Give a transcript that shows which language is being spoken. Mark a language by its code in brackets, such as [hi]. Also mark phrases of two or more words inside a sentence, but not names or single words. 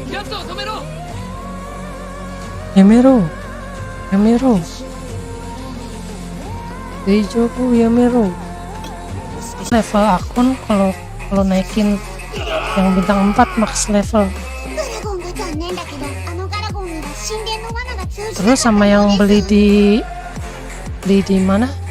[ja] ストを止めろ。やめろ大丈夫やめろ. [id] Level akun kalau naikin yang bintang 4 max level. [ja] ドラゴンが残念だけどあのガラゴンには神殿の罠が通じなかった [id] Terus sama yang beli di mana?